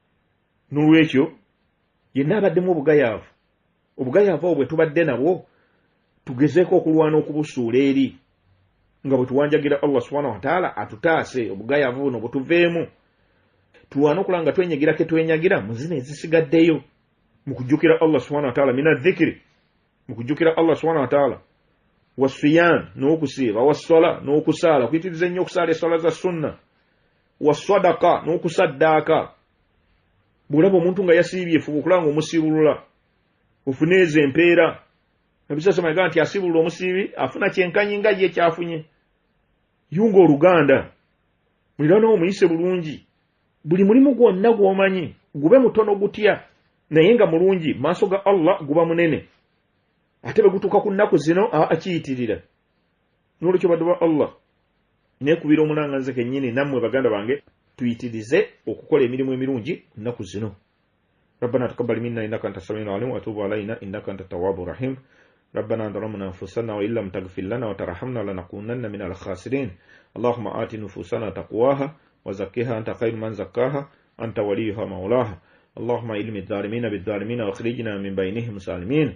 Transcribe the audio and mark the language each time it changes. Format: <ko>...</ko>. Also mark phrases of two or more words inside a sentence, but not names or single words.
<lg>N'olwekyo yenna abaddemu obugayaavu obwo bwe tubadde nabwo tugezeeko okulwana okubusuula eri nga bwe tuwanjagira</lg> <ar>الله سبحانه وتعالى</ar> <lg>atutaase obugayaavu buno butuveemu. Tuwana okulanga nga twenyagira ke twenyagira mu zino ezisigaddeyo mu kujjukira</lg> <ar>الله سبحانه وتعالى من الذكر,</ar> <lg>mu kujjukira</lg> <ar>الله سبحانه وتعالى,</ar> <lg>wasiyam n'okusiiba, wassala n'okusaala, kuyitiriza ennyo okusaala essala za sunna, wassadaka n'okusaddaaka. Bw'olaba omuntu nga yasiibye fuba okulanga omusiibulula ofuneeza empeera. Ebisasa maga nti asiibulula omusiibi afuna kyenkanyi nga ye kyafunye. Yunga oluganda, muliraana omuyise bulungi, buli mulimu gwonna gw'omanyi gube mutono gutya naye nga mulungi maaso ga Allah guba munene. Ate bwe gutuuka ku nnaku zino akiyitirira. N'olwekyo baddu ba Allah, neekubira omulanga nze kennyini nammwe baganda bange tuyitirize okukola emirimu emirungi nnaku zino.</lg> <ar>ربنا تقبل منا إنك أنت السميع العليم وتوب علينا إنك أنت التواب الرحيم. ربنا ظلمنا أنفسنا وإن لم تغفر لنا وترحمنا لنكونن من الخاسرين. اللهم آت نفوسنا تقواها وزكها أنت خير من زكاها أنت وليها مولاها. اللهم علم الظالمين بالظالمين واخرجنا من بينهم سالمين.</ar>